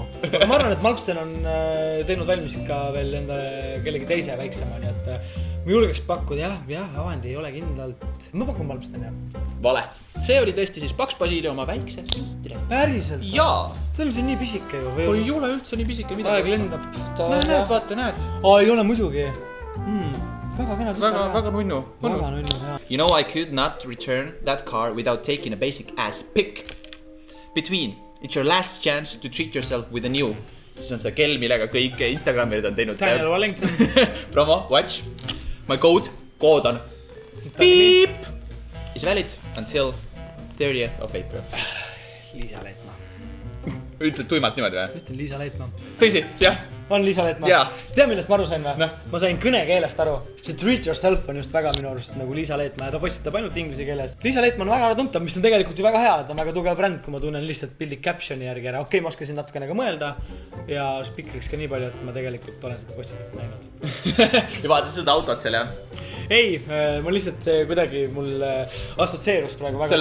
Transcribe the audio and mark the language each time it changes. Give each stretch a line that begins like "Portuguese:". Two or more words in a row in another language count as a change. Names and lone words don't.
Estonian: Ma arvan, et Malmsten on teinud valmis ka veel enda kellegi teise väiksema, nii et ma julgeks pakkuda, jah, Avandi ei ole kindlalt. Ma pakun Malmsten, jah. Vale. See oli tõesti siis Paks Basilio oma väikse süntile. Päriselt? Jaa. See on see nii pisike ju. Ei ole üldse nii pisike midagi. Aeg lendab. Näed, vaata, näed. Ei ole muidugi. Väga kena tütar. Väga nunnu. Väga nunnu, jah.
English: You know, I could not return that car without taking a basic ass pick between. It's your last chance to treat yourself with a new.
Estonian: Siis on see kell, millega kõik Instagramid on teinud. Daniel Wellington.
English: Promo, watch. My kood on beep. Is valid until 30th of April.
Estonian: Liisa Leetmaa. Ütled tuimalt niimoodi või? Ütlen Liisa Leetmaa. Tõsi, jah. On Liisa Leetmaa. Jaa. Tea, millest ma aru sain või? Ma sain kõnekeelest aru. See
English: treat yourself
Estonian: on just väga minu arust nagu Liisa Leetmaa ja ta postitab ainult inglise keeles. Liisa Leetmaa on väga ära tuntav, mis on tegelikult ju väga hea, et on väga tugev bränd, kui ma tunnen lihtsalt pildi captioni järgi ära. Okei, ma oskasin natukene ka mõelda ja spikriks ka nii palju, et ma tegelikult olen seda postitust näinud. Ja vaatasid seda autot seal, jah? Ei, ma lihtsalt kuidagi mul assotsieerus praegu väga.